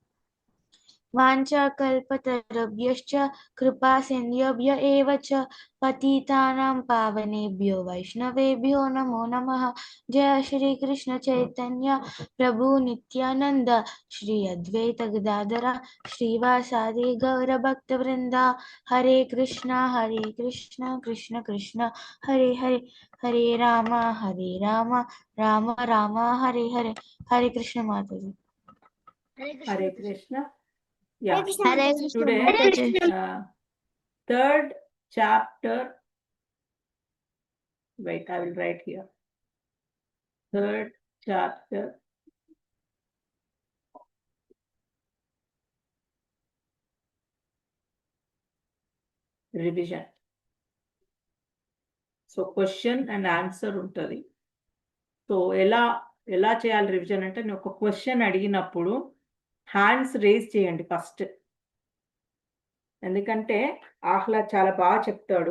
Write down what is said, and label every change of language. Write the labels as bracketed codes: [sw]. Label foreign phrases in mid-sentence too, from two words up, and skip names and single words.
[sa] वाञ्छाकल्पतरुभ्यश्च कृपासिन्धुभ्य एव च पतितानां पावनेभ्यो वैष्णवेभ्यो नमो नमः। जय श्री कृष्ण चैतन्य प्रभु नित्यानंद श्री अद्वैत गदाधर श्रीवासादि गौरभक्तवृंदा। हरे कृष्णा कृष्ण कृष्ण हरे हरे हरे राम राम राम हरे हरे। [hi] हरे कृष्ण माता जी। [te] హరే కృష్ణ. Yeah. [en] Hare Krishna. Today, third chapter. Wait, I will write here. Third chapter. Revision. [te] సో [en] question and answer [te] ఉంటుంది. సో ఎలా చేయాలి రివిజన్ అంటే, నేను ఒక క్వశ్చన్ అడిగినప్పుడు [en] hands raise [te] చేయండి ఫస్ట్. ఎందుకంటే ఆహ్లాద్ చాలా బాగా చెప్తాడు.